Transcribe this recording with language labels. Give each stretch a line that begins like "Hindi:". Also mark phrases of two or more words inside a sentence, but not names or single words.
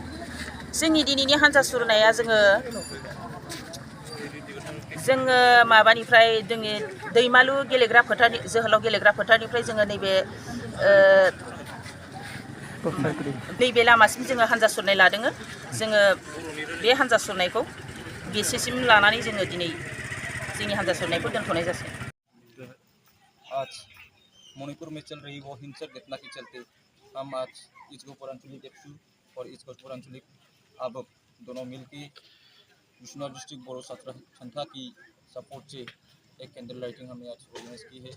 Bodo: जोंनि दिनैनि हान्जा सुरनाया जोङो माबानिफ्राय जोंनि दैमालु गेलेग्रा फोथारनि जोहोलाव गेलेग्रा फोथारनिफ्राय जोङो नैबे लामासिम जोङो हान्जा सुरनाय लादों। जोङो बे हान्जा सुरनायखौ बेसेसिम लानानै जोङो दिनै जोंनि हान्जा सुरनायखौ दोनथ'नाय जासिगोन।
Hindi: आज मणिपुर में चल रही वो हिंसक घटना के चलते हम आज ईस्ट गोहपुर आंचलिक एबसू और ईस्ट गोहपुर आंचलिक आबक दोनों मिलकर विश्वनाथ डिस्ट्रिक्ट बोरो छात्र संस्था की सपोर्ट से एक
English: candle lighting
Hindi: हमने आज ऑर्गेनाइज की है।